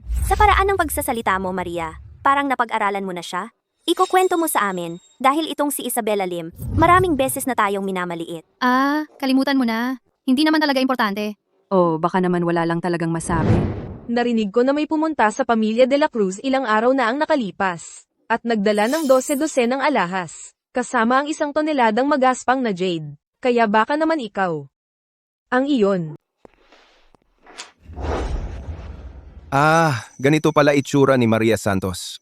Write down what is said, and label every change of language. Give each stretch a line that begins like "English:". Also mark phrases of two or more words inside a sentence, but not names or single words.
Filipino: Sa paraan ng pagsasalita mo, Maria, parang napag-aralan mo na siya. Ikukwento mo sa amin, dahil itong si Isabella Lim, maraming beses na tayong minamaliit. Kalimutan mo na. Hindi naman talaga importante. O baka naman wala lang talagang masabi. Narinig ko na may pumunta sa pamilya de la Cruz ilang araw na ang nakalipas. At nagdala ng 12 ng alahas. Kasama ang 1 toneladang magaspang na jade. Kaya baka naman ikaw. Ang iyon. Ganito pala itsura ni Maria Santos.